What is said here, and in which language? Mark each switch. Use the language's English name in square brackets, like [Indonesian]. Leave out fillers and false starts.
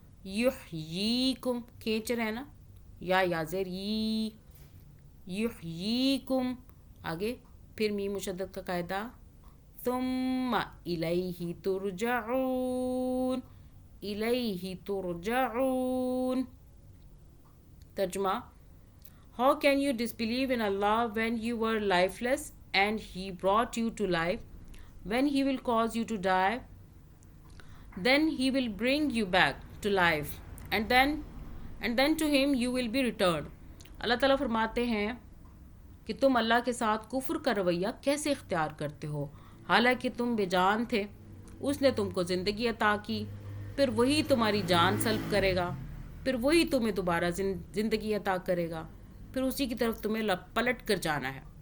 [Urdu] یحییکم, کھینچ رہے ہیں نا, یا زیر, یحییکم, آگے پھر میم مشدد کا قاعدہ. [Arabic] ثم الیہ ترجعون, الیہ ترجعون. [English] ترجمہ, how can you disbelieve in Allah when you were lifeless and He brought you to life? When He will cause you to die, then He will bring you back to life, and then to Him you will be returned. [Urdu] اللہ تعالیٰ فرماتے ہیں کہ تم اللہ کے ساتھ کفر کا رویہ کیسے اختیار کرتے ہو, حالانکہ تم بے جان تھے, اس نے تم کو زندگی عطا کی, پھر وہی تمہاری جان سلب کرے گا, پھر وہی تمہیں دوبارہ زندگی عطا کرے گا, پھر اسی کی طرف تمہیں پلٹ کر جانا ہے.